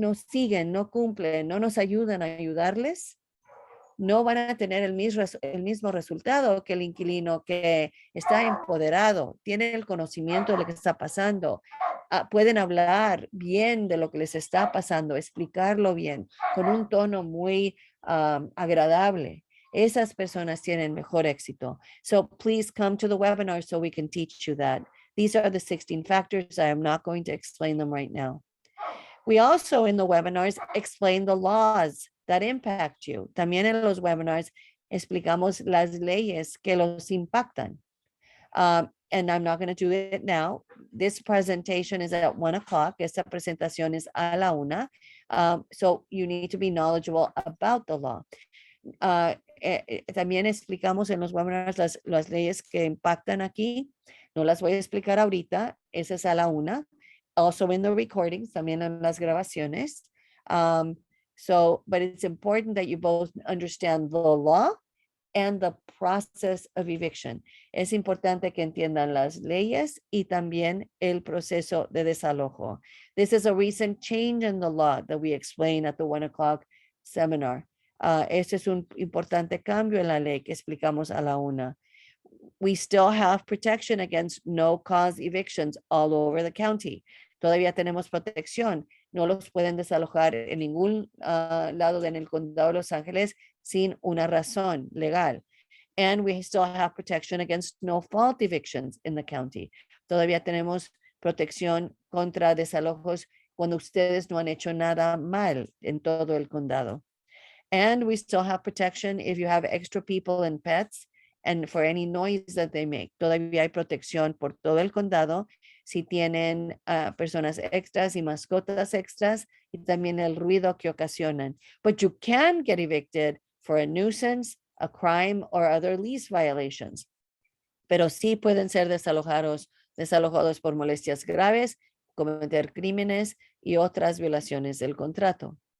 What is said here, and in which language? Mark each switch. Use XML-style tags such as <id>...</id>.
<es>siguen, no cumplen, no nos ayudan a ayudarles, no van a tener el mismo resultado que el inquilino que está empoderado, tiene el conocimiento de lo que está pasando, pueden hablar bien de lo que les está pasando, explicarlo bien, con un tono muy agradable. Esas personas tienen mejor éxito.</es> <en>So please come to the webinar so we can teach you that. These are the 16 factors. I am not going to explain them right now. We also in the webinars explain the laws that impact you.</en> <es>También en los webinars explicamos las leyes que los impactan.</es> <en>And I'm not going to do it now. This presentation is at 1 o'clock.</en> <es>Esta presentación es a la 1.</es> <en>So you need to be knowledgeable about the law.</en> <es>También explicamos en los webinars las leyes que impactan aquí. No las voy a explicar ahorita. Esa es a la 1.</es> <en>Also in the recordings,</en> <es>también en las grabaciones.</es> <en>But it's important that you both understand the law and the process of eviction.</en> <es>Es importante que entiendan las leyes y también el proceso de desalojo.</es> <en>This is a recent change in the law that we explain at the 1 o'clock seminar.</en> <es>Este es un importante cambio en la ley que explicamos a la 1.</es> <en>We still have protection against no-cause evictions all over the county.</en> <es>Todavía tenemos protección. No los pueden desalojar en ningún lado en el condado de Los Ángeles sin una razón legal.</es> <en>And we still have protection against no-fault evictions in the county.</en> <es>Todavía tenemos protección contra desalojos cuando ustedes no han hecho nada mal en todo el condado.</es> <en>And we still have protection if you have extra people and pets and for any noise that they make.</en> <es>Todavía hay protección por todo el condado si tienen personas extras y mascotas extras y también el ruido que ocasionan.</es> <en>But you can get evicted for a nuisance, a crime, or other lease violations.</en> <es>Pero sí pueden ser desalojados por molestias graves, cometer crímenes y otras violaciones del contrato.</es>